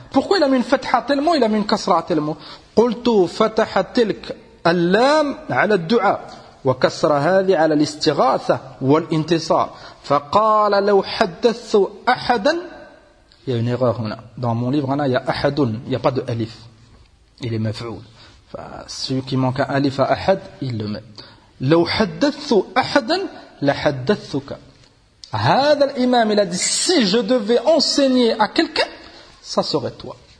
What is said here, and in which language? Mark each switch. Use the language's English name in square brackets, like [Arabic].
[French] Pourquoi il a mis une fatha tellement il a mis une kasra tellement. [Arabic] قلت فتح تلك اللام على الدعاء وكسر هذه على الاستغاثة والانتصار فقال لو حدثت أحدا. [French] Il y a une erreur هنا. Dans mon livre, il y a أحد. Il n'y a pas de alif. Il est مفعول. Celui qui manque un alif à أحد, il le met. [Arabic] لو حدثت أحدا لحدثتك. هذا الإمام [French] il a dit, si je devais enseigner à quelqu'un, ça serait toi.